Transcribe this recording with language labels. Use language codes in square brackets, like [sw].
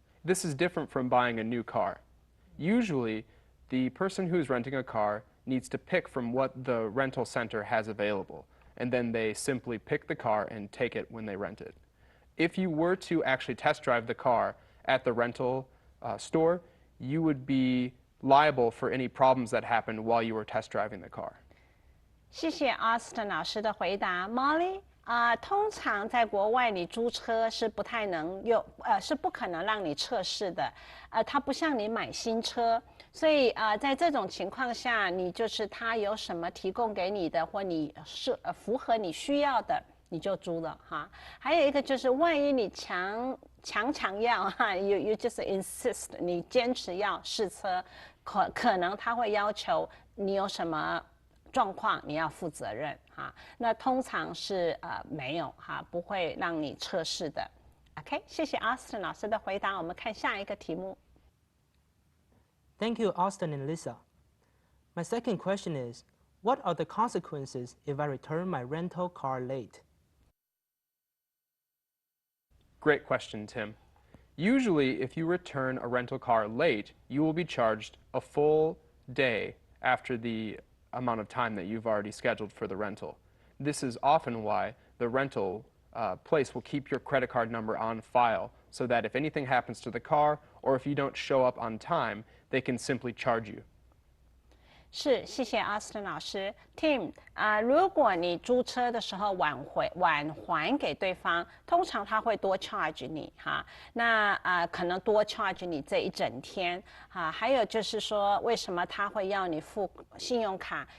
[en] This is different from buying a new car. Usually, the person who is renting a car needs to pick from what the rental center has available, and then they simply pick the car and take it when they rent it. If you were to actually test drive the car at the rental store, you would be liable for any problems that happened while you were test driving the car. [zh] 谢谢 Austin 老师的回答 ，Molly。通常在国外你租车是不太能用，是不可能让你测试的，它不像你买新车，所以在这种情况下，你就是它有什么提供给你的，或你是符合你需要的，你就租了哈。还有一个就是，万一你强要哈 ， [en] you just insist， [zh] 你坚持要试车，可能他会要求你有什么状况你要负责任哈。那通常是没有哈，不会让你测试的。 OK， 谢谢 Austin 老师的回答。我们看下一个题目。 [en] Thank you, Austin and Lisa. My second question is, what are the consequences if I return my rental car late? Great question, Tim. Usually, if you return a rental car late, you will be charged a full day after the amount of time that you've already scheduled for the rental. This is often why the rental place will keep your credit card number on file so that if anything happens to the car or if you don't show up on time, they can simply charge you. [zh] 是，谢谢 Austin 老师。Tim，如果你租车的时候晚还给对方，通常他会多 charge 你哈。那可能多 charge 你这一整天哈。还有就是说，为什么他会要你付信用卡？